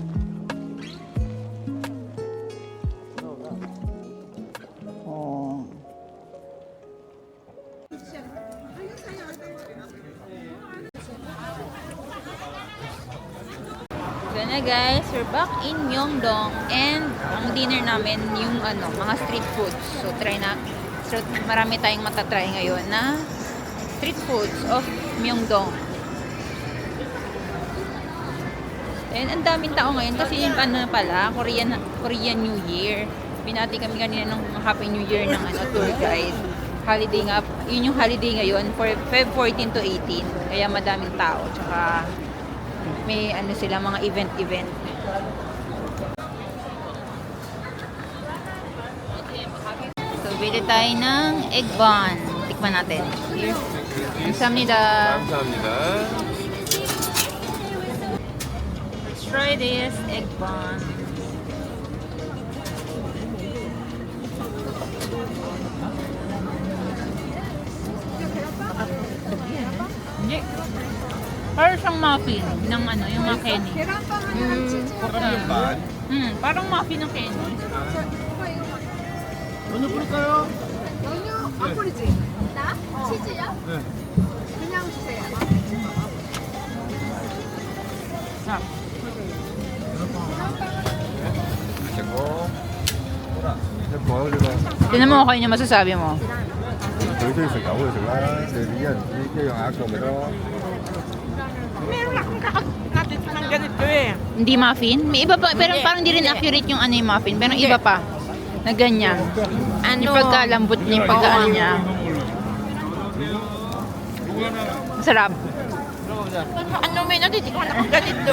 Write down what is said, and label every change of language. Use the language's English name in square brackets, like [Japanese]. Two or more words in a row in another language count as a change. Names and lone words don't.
[Filipino] Oh. So na guys, [English] we're back in Myeongdong and [Filipino] ang dinner namin yung mga [English] street foods. [Filipino] So marami tayong matatry ngayon na [English] street foods of Myeongdong. [Filipino] And ang daming tao ngayon kasi yung ano pala, Korean New Year. Binati kami kanina ng [English] Happy New Year [Filipino] ng tour guide. Holiday nga, yun yung holiday ngayon for Feb 14 to 18. Kaya madaming tao. Tsaka may ano sila, mga event. So, bili tayo ng [English] egg bun. [Filipino] Tikman natin. [English] Here. 감사합니다. Let's try this egg bun. [Filipino] Hindi. Parang siyang muffin ng ano, yung mga Kenny. Parang muffin ng Kenny. Sarap. Tinan mo kayo niya masasabi mo. [Cantonese] 佢中意食牛就食啦，你一人一樣額個咪得咯。 [Filipino] Meron akong kakatid ng ganito eh. Hindi muffin? May iba pa, pero parang hindi rin accurate yung ano yung muffin. Pero iba pa. Na ganyan. Ano? Yung pagkalambot niya, yung pagkaan niya. Sarap. Ano may natitikman akong ganito?